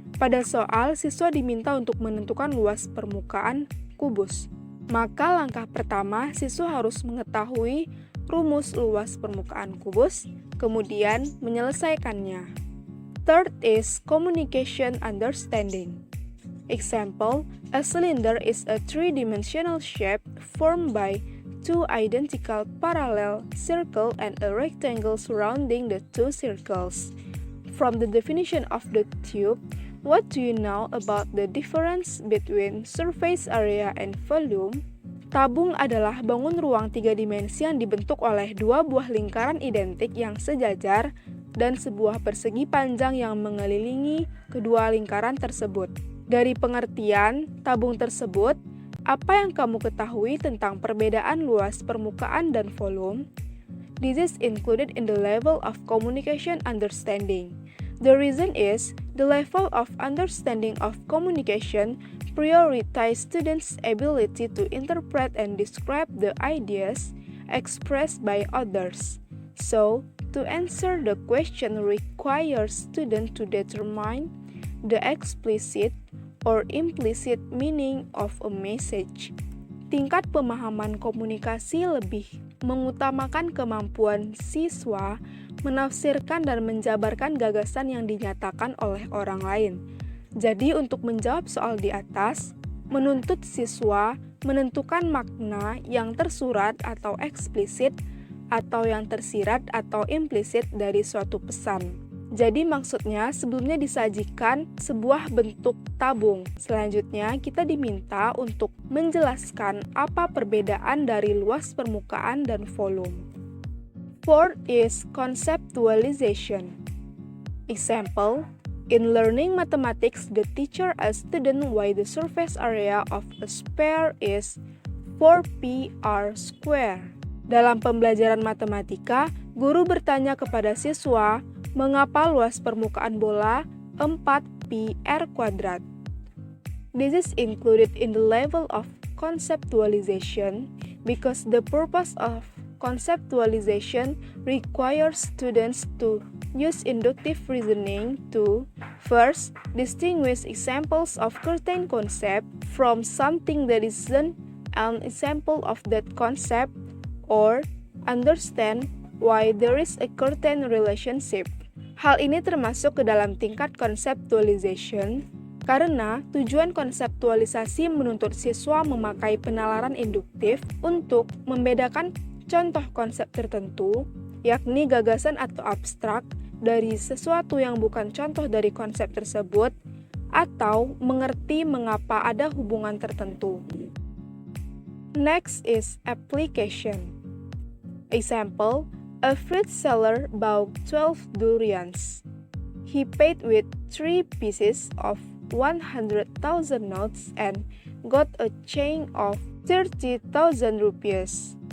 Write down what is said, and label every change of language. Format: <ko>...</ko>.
<id>Pada soal, siswa diminta untuk menentukan luas permukaan kubus. Maka langkah pertama, siswa harus mengetahui rumus luas permukaan kubus, kemudian menyelesaikannya.</id> <en>Third is communication understanding. Example, a cylinder is a three-dimensional shape formed by two identical parallel circles and a rectangle surrounding the two circles. From the definition of the tube, what do you know about the difference between surface area and volume?</en> <id>Tabung adalah bangun ruang tiga dimensi yang dibentuk oleh dua buah lingkaran identik yang sejajar dan sebuah persegi panjang yang mengelilingi kedua lingkaran tersebut. Dari pengertian tabung tersebut, apa yang kamu ketahui tentang perbedaan luas permukaan dan volume?</id> <en>This is included in the level of communication understanding. The reason is, the level of understanding of communication prioritize students' ability to interpret and describe the ideas expressed by others. So, to answer the question requires students to determine the explicit or implicit meaning of a message.</en> <id>Tingkat pemahaman komunikasi lebih mengutamakan kemampuan siswa menafsirkan dan menjabarkan gagasan yang dinyatakan oleh orang lain. Jadi untuk menjawab soal di atas, menuntut siswa menentukan makna yang tersurat atau eksplisit atau yang tersirat atau implisit dari suatu pesan. Jadi maksudnya sebelumnya disajikan sebuah bentuk tabung. Selanjutnya kita diminta untuk menjelaskan apa perbedaan dari luas permukaan dan volume.</id> <en>Fourth is conceptualization. Example, in learning mathematics, the teacher asks student why the surface area of a sphere is 4πr square.</en> <id>Dalam pembelajaran matematika, guru bertanya kepada siswa, mengapa luas permukaan bola 4πr kuadrat?</id> <en>This is included in the level of conceptualization because the purpose of conceptualization requires students to use inductive reasoning to first distinguish examples of certain concept from something that isn't an example of that concept or understand why there is a certain relationship.</en> <id>Hal ini termasuk ke dalam tingkat conceptualization karena tujuan konseptualisasi menuntut siswa memakai penalaran induktif untuk membedakan contoh konsep tertentu, yakni gagasan atau abstrak, dari sesuatu yang bukan contoh dari konsep tersebut, atau mengerti mengapa ada hubungan tertentu.</id> <en>Next is application. Example, a fruit seller bought 12 durians. He paid with 3 pieces of 100,000 notes and got a change of 30,000 rupees.</en>